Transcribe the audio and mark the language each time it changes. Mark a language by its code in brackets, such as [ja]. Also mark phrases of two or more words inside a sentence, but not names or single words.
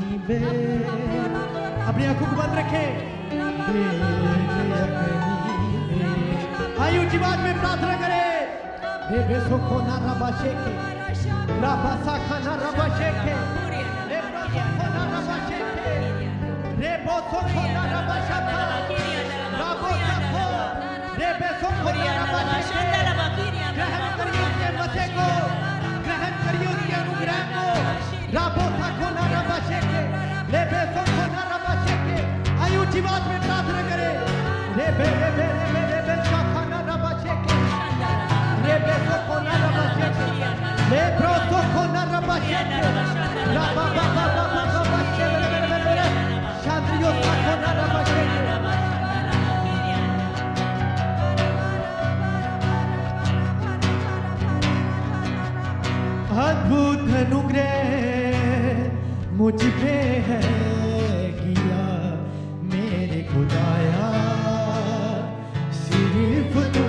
[hi] अपनी आंखों को बंद रखें। आइए ऊंची आवाज में प्रार्थना करें। हे बेसोखो ना रबाशेके राबासा खाना रबाशेके रे बेसोखो ना रबाशेके रे बेसोखो ना रबाशेके राबोसाखो रे बेसोखो ना रबाशेके ग्रहण करिए उसके मसे को, ग्रहण करिए उसके अनुग्रह को। राबोसाखो ना रबाशेके रे बेसोखो ना रबाशेके। आइए ऊंची आवाज में प्रार्थना करें। रे बे रे बे रे बे बे शाखाना रबाशेके रे बेसोखो ना रबाशेके रे ब्रोसोखो ना रबाशेके राबा बा बा बा बा बा बा शेरे शांतियो साखो ना रबाशेके। अद्भुत अनुग्रह मुझ पे है किया मेरे खुदाया, सिर्फ तू।